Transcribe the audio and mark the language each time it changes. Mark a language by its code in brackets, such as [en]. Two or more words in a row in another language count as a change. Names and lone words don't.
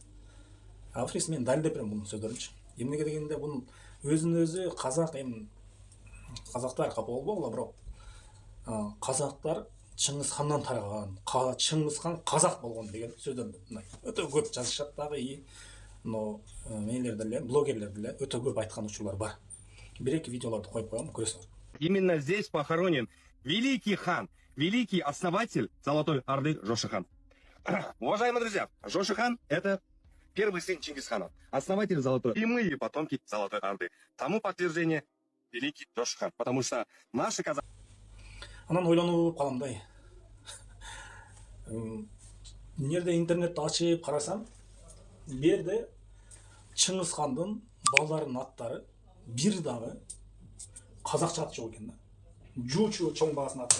[ky] Аферист мен далилдеп берем бунун сөздөрүнчү. Эмнеге дегенде бунун өзүн өзү казак, эми казактар капа болбогула, бирок казактар Чыңгыз хандан тараган, Чыңгыз хан казак болгон деген сөздөн мындай өтө көп жазышат дагы, но мейлерде эле, блогерлерде эле өтө көп айткан учурлар бар. Бир-эки видеолорду коюп коем, көрөсүңөр. [ru] Именно здесь похоронен великий хан, великий основатель Золотой Орды Жошы-хан. Уважаемые друзья, Жошы-хан — это первый сын Чингисхана, основатель Золотой. И мы потомки Золотой Орды. Тому подтверждение великий Жошы-хан, потому что наши казаки... [ky] Анан ойлонуп каламдай. Нерде интернетти ачып карасам, бу жерде Чыңгыз хандын балдарынын аттары бир дагы казакча аты жок экен да. Жуучу чоң баасын аты.